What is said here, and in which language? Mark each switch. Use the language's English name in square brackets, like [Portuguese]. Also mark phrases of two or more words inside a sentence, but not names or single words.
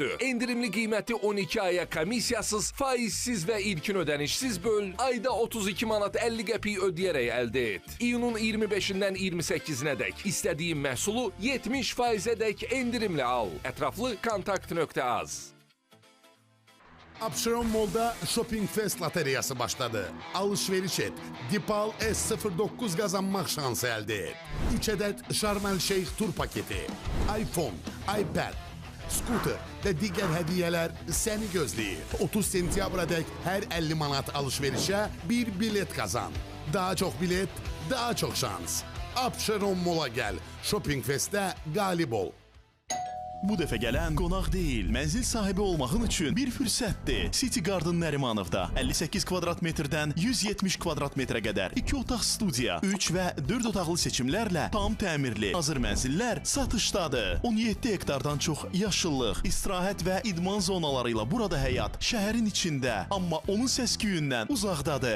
[Azerbaijani] Endirimli qiyməti 12 aya komissiyasız, faizsiz və ilkin ödənişsiz böl, ayda 32 manat 50 qəpik ödəyərək əldə et. İyunun 25-dən 28-nə dək istədiyin məhsulu 70%-ə dək endirimlə al. Ətraflı kontakt.az. Abşeron Mall'da Shopping Fest loteriyası başladı. [Turkish] Alışveriş et. Dipal S09 kazanmak şansı elde et. 3 adet Sharm el Sheikh tur paketi, iPhone, iPad, scooter ve diğer hediyeler [Azerbaijani] seni gözləyir. [Turkish] 30 sentyabra dek her 50 manat alışverişe bir bilet kazan. Daha çok bilet, daha çok şans. Abşeron Mall'a gel. Shopping Fest'te galip ol. [Azerbaijani] Bu dəfə gələn qonaq deyil, mənzil sahibi olmağın üçün bir fürsətdir. City Garden Nərimanovda 58 kvadrat metrdən 170 kvadrat metrə qədər 2 otaq studiya, 3 və 4 otaqlı seçimlərlə tam təmirli hazır mənzillər satışdadır. 17 hektardan çox yaşıllıq, istirahət və idman zonaları ilə burada həyat şəhərin içində, amma onun səs-küyündən uzaqdadır.